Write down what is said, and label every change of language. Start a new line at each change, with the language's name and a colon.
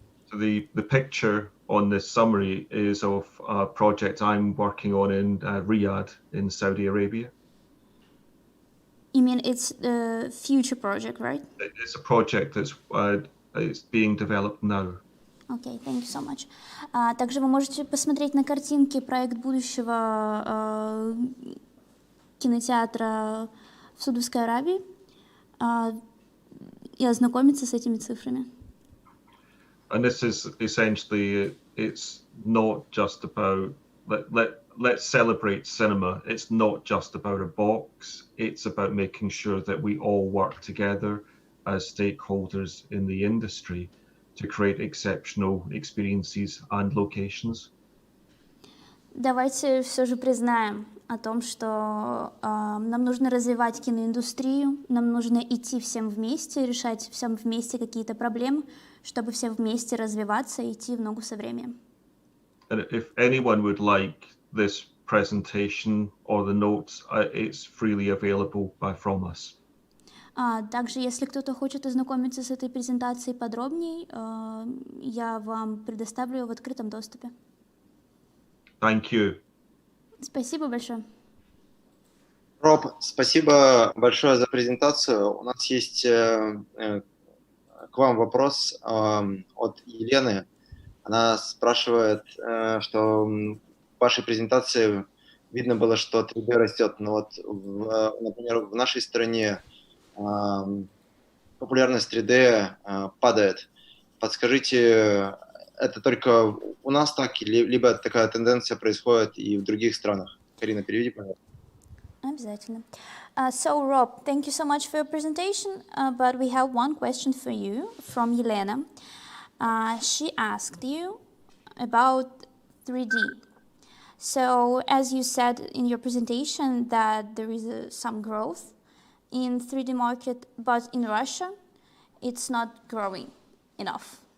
English: So the picture on this summary is of a project I'm working on in Riyadh in Saudi Arabia. You mean it's the future project, right? It's a project that's it's being developed now. Okay, thank you so much.
Russian: Также вы можете посмотреть на картинке проект будущего кинотеатра в Саудовской Аравии и ознакомиться с этими цифрами.
English: And this is essentially, it's not just about, let's celebrate cinema. It's not just about a box. It's about making sure that we all work together as stakeholders in the industry to create exceptional experiences and locations.
Russian: Давайте все же признаем о том, что нам нужно развивать киноиндустрию, нам нужно идти всем вместе, решать всем вместе какие-то проблемы, чтобы все вместе развиваться и идти в ногу со временем.
English: And if anyone would like this presentation or the notes, it's freely available from us.
Russian: Также, если кто-то хочет ознакомиться с этой презентацией подробней, я вам предоставлю ее в открытом доступе.
English: Thank you.
Russian: Спасибо большое. Роб, спасибо большое за презентацию. У нас есть к вам вопрос от Елены. Она спрашивает, что в вашей презентации видно было, что 3D растет, но вот, например, в нашей стране популярность 3D падает. Подскажите, это только у нас так, либо такая тенденция происходит и в других странах? Карина, переведи, пожалуйста. Обязательно.
English: So, Rob, thank you so much for your presentation, but we have one question for you from Yelena. She asked you about 3D. So, as you said in your presentation that there is some growth in 3D market, but in Russia, it's not growing enough.